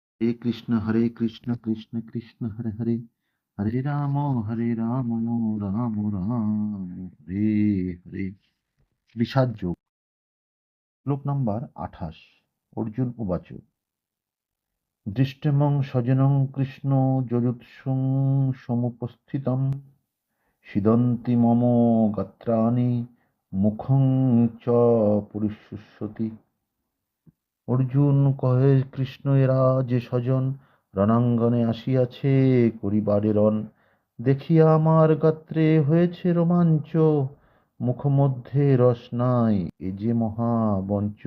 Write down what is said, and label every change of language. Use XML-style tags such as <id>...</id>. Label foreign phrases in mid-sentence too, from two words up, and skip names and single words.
<sa>हरे कृष्ण कृष्ण कृष्ण हरे हरे, हरे राम राम राम हरे हरे।</sa> <bn>বিষাদ যোগ। শ্লোক নম্বর 28।</bn> <sa>अर्जुन उवाच दृष्टमं स्वजनं कृष्ण यजुत्सुं समुपस्थितम सिदन्ति मम गात्राणि मुखं च परिशुष्यति।</sa> <bn>অর্জুন কহে, কৃষ্ণ এরা যে স্বজন রণাঙ্গনে আসিয়াছে করিবারে রণ, দেখিয়া আমার গাত্রে হয়েছে রোমাঞ্চ, মুখমধ্যে রস নাই এ যে মহাবঞ্চ।</bn>